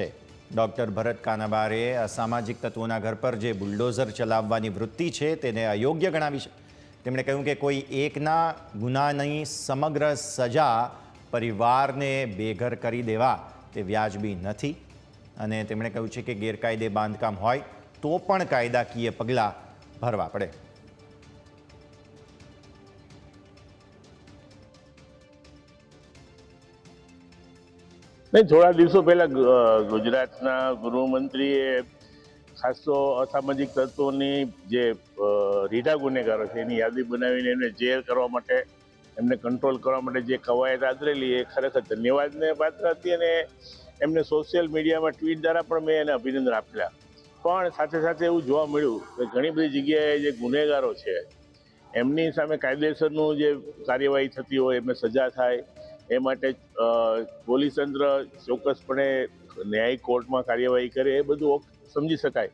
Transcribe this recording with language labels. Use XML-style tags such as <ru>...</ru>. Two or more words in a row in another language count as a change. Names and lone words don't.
<gu>ડોક્ટર ભરત કાનાબારે અસામાજિક તત્વોના ઘર પર જે બુલડોઝર ચલાવવાની વૃત્તિ છે તેને અયોગ્ય ગણાવી છે। તેમણે કહ્યું કે કોઈ એકના ગુનાની સમગ્ર સજા પરિવારને બેઘર કરી દેવા તે વ્યાજબી નથી અને તેમણે કહ્યું છે કે ગેરકાયદે બાંધકામ હોય તો પણ કાયદાકીય પગલાં ભરવા પડે। નહીં, થોડા દિવસો પહેલા ગુજરાતના ગૃહમંત્રીએ ખાસ તો અસામાજિક તત્વોની જે રીઢા ગુનેગારો છે એની યાદી બનાવીને એમને જેલ કરવા માટે એમને કંટ્રોલ કરવા માટે જે કવાયત આદરેલી એ ખરેખર ધન્યવાદને પાત્ર હતી અને એમને સોશિયલ મીડિયામાં ટ્વીટ દ્વારા પણ મેં એને અભિનંદન આપેલા। પણ સાથે સાથે એવું જોવા મળ્યું કે ઘણી બધી જગ્યાએ જે ગુનેગારો છે એમની સામે કાયદેસરનું જે કાર્યવાહી થતી હોય એમને સજા થાય એ માટે પોલીસ તંત્ર ચોક્કસપણે ન્યાયિક કોર્ટમાં કાર્યવાહી કરે એ બધું સમજી શકાય।</gu>